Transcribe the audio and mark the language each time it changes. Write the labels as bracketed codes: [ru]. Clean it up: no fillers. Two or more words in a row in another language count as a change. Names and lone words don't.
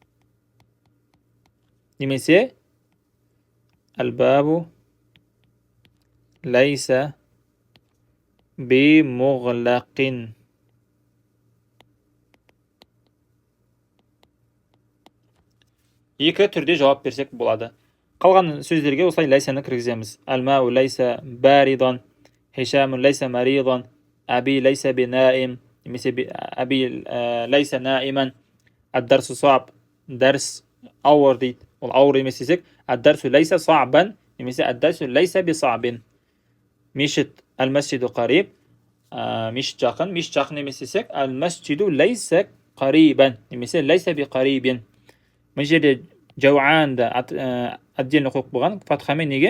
[ar] Немесе الباب ليس بمغلق. [kk] Екі түрде жауап берсек болады. Қалған сөздерге осылай лайсаны кіргіземіз. [ar] الماء ليس باردا، هشام ليس مريضا، أبي ليس بنائم, немесе أبي ليس نائما، الدرس صعب, [kk] дәрс ауыр дейді. Ол ауыр емес десек, [ar] الدرس ليس صعبا, немесе الدرس ليس بصعب. Мешіт المسجد قريب, [kk] мешіт жақын емес десек, [ar] المسجد ليس قريبا, немесе ليس بقريب. [kk] Бұл жерде жауанды отдельно қойып болған, фатхамен неге?